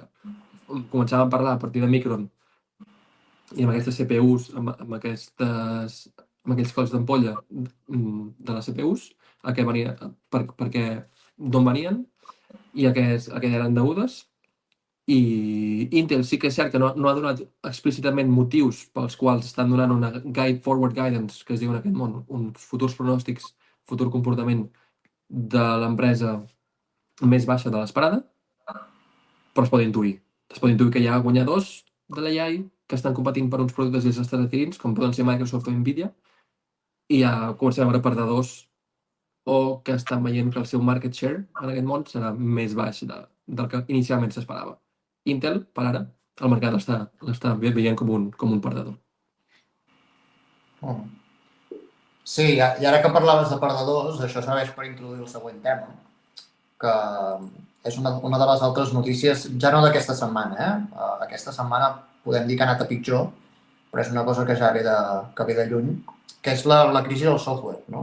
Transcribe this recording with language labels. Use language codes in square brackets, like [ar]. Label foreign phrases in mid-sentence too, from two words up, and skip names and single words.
[ca] Començàvem a parlar a partir de Micron i amb aquestes CPUs, amb aquells colls d'ampolla de les CPUs, d'on venien i a què eren degudes. I Intel sí que és cert que no ha donat explícitament motius pels quals estan donant una [en] forward guidance, [ca] que es diu en aquest món, uns futurs pronòstics, futur comportament de l'empresa més baixa de l'esperada, però es pot intuir. Es pot intuir que hi ha guanyadors de l'AI que estan competint per uns productes i els estan adquirint, com poden ser Microsoft o Nvidia, i ja comencem a veure perdedors o que estan veient que el seu [en] market share [ca] en aquest món serà més baix del que inicialment s'esperava. Intel, per ara, el mercat l'està veient com un perdedor. Sí, i ara que parlaves de perdedors, això serveix per introduir el següent tema, que és una de les altres notícies, ja no d'aquesta setmana, aquesta setmana podem dir que ha anat a pitjor, però és una cosa que ja ve de lluny, que és la crisi del software, no?